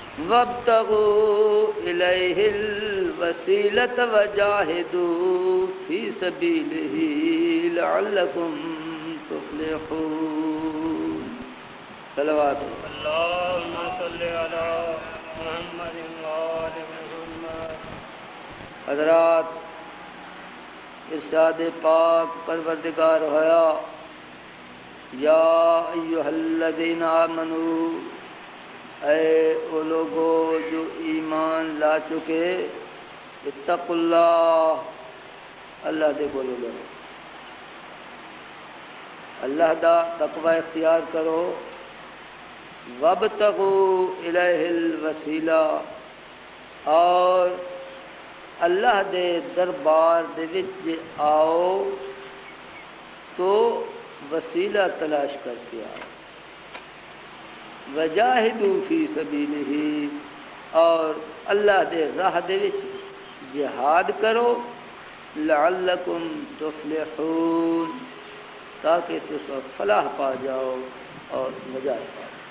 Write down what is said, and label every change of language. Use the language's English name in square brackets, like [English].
[Arabic] وابتغوا إليه الوسيلة وجاهدوا في سبيله لعلكم تفلحون. صلوات اللهم صل على محمد وآل محمد. [Punjabi] حضرات، ارشاد پاک پروردگار ہویا: [Arabic] یا ایھا الذین آمنوا، [Punjabi] اے او لوگو جو ایمان لا چکے، [Arabic] اتقوا اللہ، [Punjabi] اللہ دے کولو ڈرو، اللہ دا تقوی اختیار کرو. [Arabic] وابتغوا الیہ الوسیلہ، [Punjabi] اور اللہ دے دربار دے وچ آؤ تو وسیلہ تلاش کر کے آؤ. [Arabic] وجاہدوا فی سبیلہ، [Punjabi] اور اللہ دے راہ دے وچ جہاد کرو. [Arabic] لعلکم تفلحون، [Punjabi] تاکہ تس فلاح پا جاؤ اور نجات پا جاؤ.